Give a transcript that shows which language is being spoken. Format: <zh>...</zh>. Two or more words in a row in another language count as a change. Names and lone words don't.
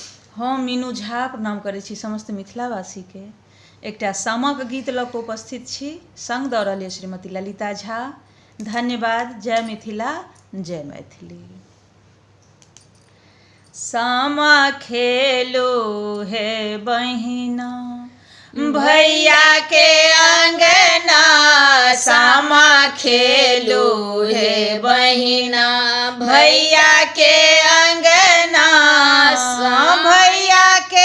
<mai>हम मीनू झा प्रणाम करै छी समस्त मिथिलावासीके। एकटा सामाक गीत लऽ कऽ उपस्थित छी। संग दऽ रहल अछि श्रीमती ललिता झा। धन्यवाद। जय मिथिला, जय मैथिली। सामा खेलो हे बहिना भैया के अंगना, सामा खेलो हे बहिना भैया के अंगना, भैया के</mai>